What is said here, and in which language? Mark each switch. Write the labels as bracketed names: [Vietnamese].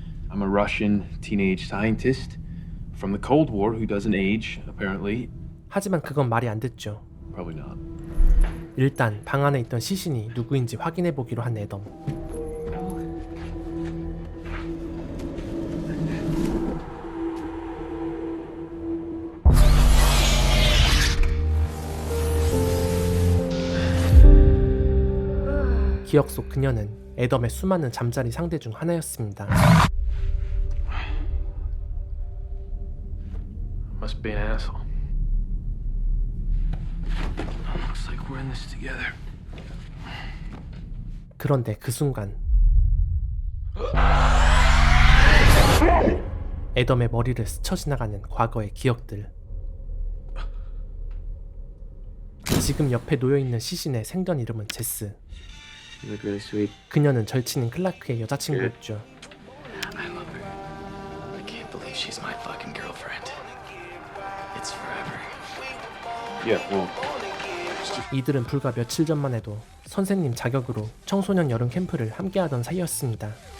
[English] I'm a Russian teenage scientist from the Cold War who doesn't age, apparently. [Korean] 하지만 그건 말이 안 됐죠. [English] Probably not. [Korean] 일단 방 안에 있던 시신이 누구인지 확인해보기로 한 애덤. 기억 속 그녀는 애덤의 수많은 잠자리 상대 중 하나였습니다. [English] Must be an asshole. Looks like we're in this together. [Korean] 그런데 그 순간 애덤의 머리를 스쳐 지나가는 과거의 기억들. 지금 옆에 놓여있는 시신의 생전 이름은 제스. [English] You look really sweet. [Korean] 그녀는 절친인 클라크의 여자친구였죠. [English] I love her. I can't believe she's my fucking girlfriend. It's forever. Yeah, well, [Korean] 이들은 불과 며칠 전만 해도 선생님 자격으로 청소년 여름 캠프를 함께하던 사이였습니다.